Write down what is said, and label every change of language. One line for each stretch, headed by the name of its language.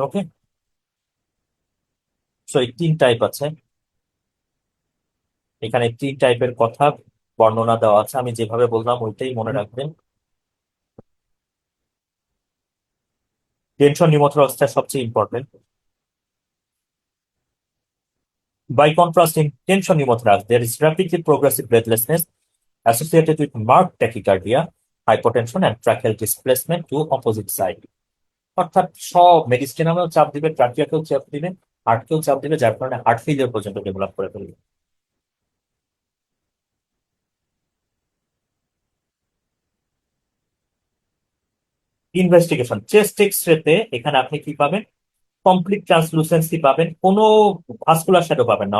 Bangla: ওকে, so এই তিন type আছে। এখানে তিন টাইপের কথা বর্ণনা দেওয়া আছে, আমি যেভাবে বললাম ওইটাই মনে রাখবেন। টেনশন নিউমোথোরাক্সটা সবচেয়ে important.
English: By contrast, in tension pneumothorax, there is rapidly progressive breathlessness associated with marked tachycardia, hypotension, and tracheal displacement to opposite side.
Bangla: অর্থাৎ সব মেডিস্টেনামেও চাপ দিবে, ট্রাকিয়াকেও চাপ দিবে, হার্টকেও চাপ দিবে, যার কারণে হার্ট ফেলিয়ার পর্যন্ত ডেভেলপ করে ফেলবে। ইনভেস্টিগেশন চেস্ট এক্স রেতে এখানে আপনি কি পাবেন? কমপ্লিট ট্রান্সলুসেন্সি পাবেন, কোনো ভাস্কুলার শ্যাডো পাবেন না।